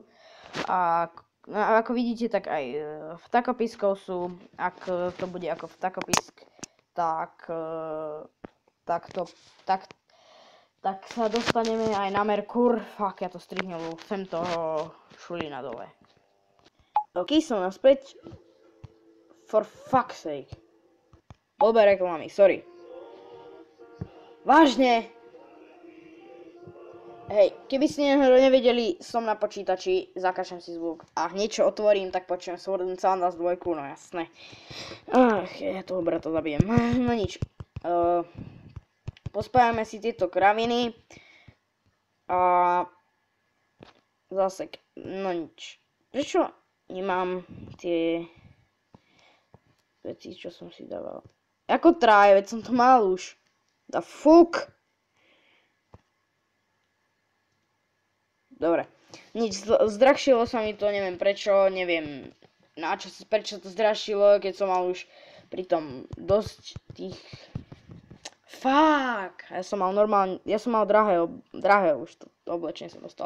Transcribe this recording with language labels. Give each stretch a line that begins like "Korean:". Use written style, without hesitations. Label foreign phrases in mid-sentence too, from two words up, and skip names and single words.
Slovak: A ako vidíte, tak aj vtakopiskov sú, ak to bude ako vtakopisk, tak sa dostaneme aj na Merkur. Fuck, ja to strihnem, chcem toho Šulína dole. Ok, som naspäť.
English: For fuck's sake.
Slovak: Blbé reklamy, sorry. Vážne? Hej, keby ste nevedeli, som na počítači, zakašem si zvuk a hneď čo otvorím, tak počujem Sword and Sandals 2, no jasné. Ja toho brata zabijem. No nič. Pospájame si tieto kraviny a zase, no nič. Prečo nemám tie veci, čo som si dával? Ako tráje, veď som to mal už.
English: The fuck?
Slovak: Dobre. Nič, zdrahšilo sa mi to, neviem prečo, neviem prečo to zdrahšilo, keď som mal už pritom dosť tých... Fuck! Ja som mal drahé už to oblečenie som dostal.